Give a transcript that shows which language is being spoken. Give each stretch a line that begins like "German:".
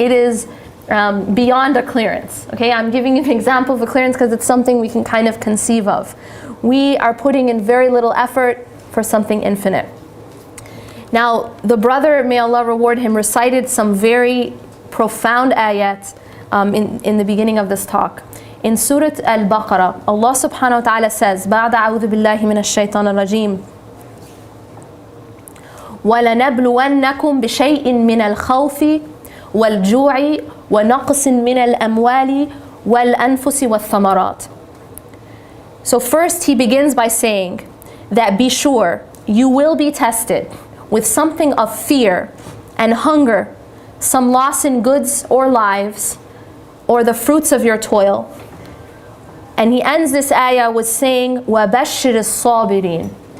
English: It is beyond a clearance. Okay, I'm giving you an example of a clearance because it's something we can kind of conceive of. We are putting in very little effort for something infinite. Now, the brother, may Allah reward him, recited some very profound ayat in the beginning of this talk. In Surah Al-Baqarah, Allah subhanahu wa ta'ala says,
Arabic: بَعْدَ أَعُوذُ بِاللَّهِ مِنَ الشَّيْطَانِ الرَّجِيمِ وَلَنَبْلُوَنَّكُمْ بِشَيْءٍ مِنَ الْخَوْفِ وَالْجُوعِ وَنَقْصٍ مِنَ الْأَمْوَالِ وَالْأَنفُسِ وَالثَّمَرَاتِ.
English: So first he begins by saying that be sure you will be tested with something of fear and hunger, some loss in goods or lives, or the fruits of your toil. And he ends this ayah with saying,
Arabic: وَبَشِّرِ الصَّابِرِينَ.